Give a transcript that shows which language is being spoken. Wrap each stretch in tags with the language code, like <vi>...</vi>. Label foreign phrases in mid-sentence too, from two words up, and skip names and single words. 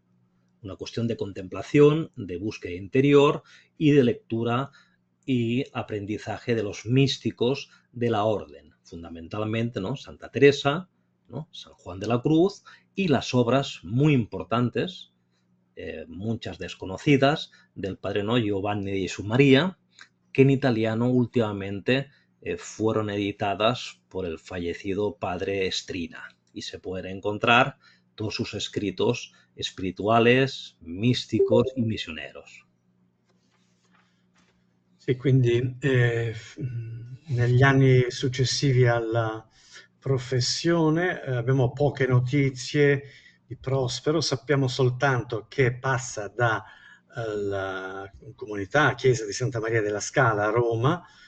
<es>Una cuestión de contemplación, de búsqueda interior y de lectura y aprendizaje de los místicos de la orden, fundamentalmente, ¿no?, Santa Teresa, ¿no?, San Juan de la Cruz, y las obras muy importantes, muchas desconocidas, del padre, ¿no?, Giovanni di Gesù María, que en italiano últimamente fueron editadas por el fallecido padre Strina y se pueden encontrar todos sus escritos spirituales, místicos y misioneros.</es> <it>Sì, quindi negli anni successivi alla professione abbiamo poche notizie di Prospero, sappiamo soltanto che passa dalla comunità chiesa di Santa Maria della Scala a Roma</it>